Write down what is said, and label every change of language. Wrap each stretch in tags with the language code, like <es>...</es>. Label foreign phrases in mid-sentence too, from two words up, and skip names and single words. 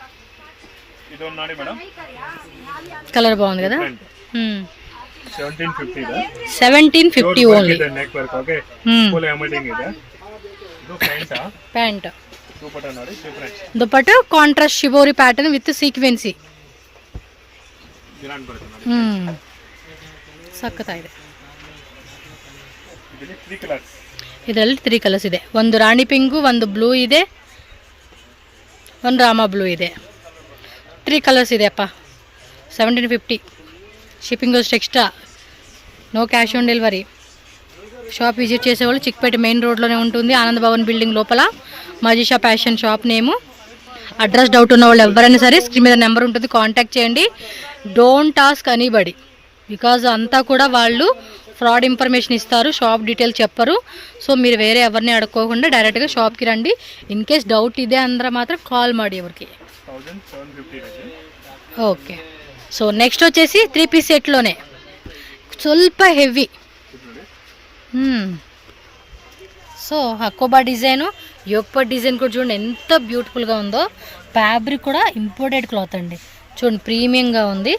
<te>కలర్ బాగుంది కదా. 1750 ఓన్లీ.</te> <en>Pant dupatta contrast shibori pattern with sequency.</en> <kn>ಸಖತ್ತಾಗಿದೆ. ಇದರಲ್ಲಿ 3 ಕಲರ್ಸ್ ಇದೆ. ಒಂದು ರಾಣಿ ಪಿಂಕು, ಒಂದು ಬ್ಲೂ ಇದೆ, ಒಂದು ರಾಮಾ ಬ್ಲೂ ಇದೆ. 3 ಕಲರ್ಸ್ ಇದೆ ಅಪ್ಪ. 1750.</kn> <en>Shipping cost extra. No cash on delivery. shop visit</en> <te>చేసేవాళ్ళు చిక్పేట మెయిన్ రోడ్లోనే ఉంటుంది, ఆనంద్ భవన్ బిల్డింగ్ లోపల. మజీషా ఫ్యాషన్</te> <en>shop name. address doubt</en> <te>ఉన్న వాళ్ళు ఎవరైనా సరే స్క్రీన్ మీద నెంబర్ ఉంటుంది, కాంటాక్ట్ చేయండి.</te> <en>don't ask anybody, because</en> <te>అంతా కూడా వాళ్ళు</te> <en>fraud information</en> <te>ఇస్తారు,</te> <en>shop details</en> <te>చెప్పరు. సో మీరు వేరే ఎవరిని అడుక్కోకుండా డైరెక్ట్గా షాప్కి రండి.</te> <en>in case doubt</en> <kn>ಇದೆ ಅಂದ್ರೆ ಮಾತ್ರ ಕಾಲ್ ಮಾಡಿ ఎవరికి.</kn> <en>okay, so next</en> <te>వచ్చేసి 3 పీస్ సెట్లోనే ಸ್ವಲ್ಪ హెవీ. సో హకోబా డిజైను, యోగపట్ డిజైన్ కూడా చూడండి ఎంత బ్యూటిఫుల్గా ఉందో. ఫ్యాబ్రిక్ కూడా</te> <en>imported cloth</en> <te>అండి, చూడండి ప్రీమియంగా ఉంది.</te>